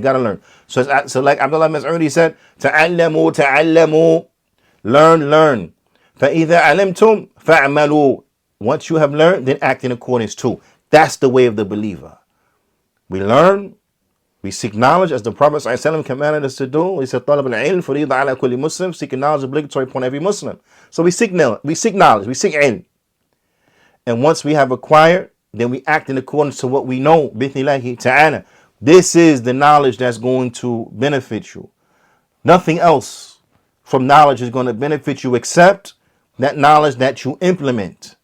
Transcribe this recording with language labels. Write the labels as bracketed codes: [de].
[en] Got to learn. So like Abdullah Mas'udi said, [ar] ta'allamu, ta'allamu. [en] Learn. [ar] فَإِذَا عَلِمْتُمْ فَاعْمَلُوا. [en] Once you have learned, then act in accordance to. That's the way of the believer. We learn. We seek knowledge, as the Prophet ﷺ commanded us to do. He said, [ar] طَلَبُ الْعِلْمِ فَرِيضَةٌ عَلَى كُلِّ Muslim. [en] Seeking knowledge is obligatory upon every Muslim. So we seek knowledge, we seek ilm. And once we have acquired, then we act in accordance to what we know. [ar] Bithnillahi ta'ala. [en] This is the knowledge that's going to benefit you. Nothing else from knowledge is going to benefit you except that knowledge that you implement.